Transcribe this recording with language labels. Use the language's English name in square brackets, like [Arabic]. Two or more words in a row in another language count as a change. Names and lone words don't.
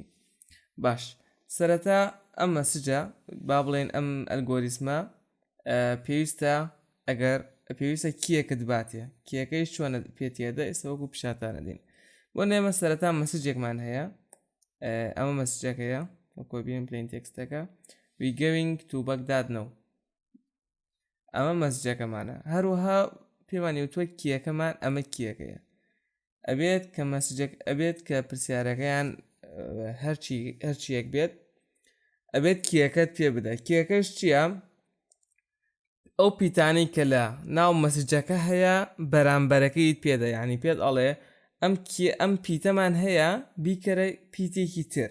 [Central Kurdish] باش، سەرەتا ئەم مەسیجە با بڵێن ئەم ئەلگۆریسمە پێویستە پێویستە کیەکت باتێ، کیەکەیش چۆنە پێتیەدە ئێستا وەکو پیشاتانە دێن. بۆ نێمە سەرەتا مەسیجێکمان هەیە، ئەمە مەسیجەکەیە وەکو بینین پلین تێکستەکە [English] we going to Baghdad now. [Central Kurdish] ئەمە مەسیجەکەمانە. هەروەها پێمانی وتووە کیەکەمان ئەمە کیەکەیە. ئەبێت کە مەسیجەک ئەبێت کە پرسیارەکەیان هەرچیەک بێت، ئەبێت کیەکەت پێ بدە. کیەکەش چییە؟ ئەو پیتانی کە لە ناو مەسیجەکە هەیە بەرامبەرەکەیت پێدە، یعنی پێت ئەڵێ ئەم پیتەمان هەیە بیکەرە پیتێکی تر.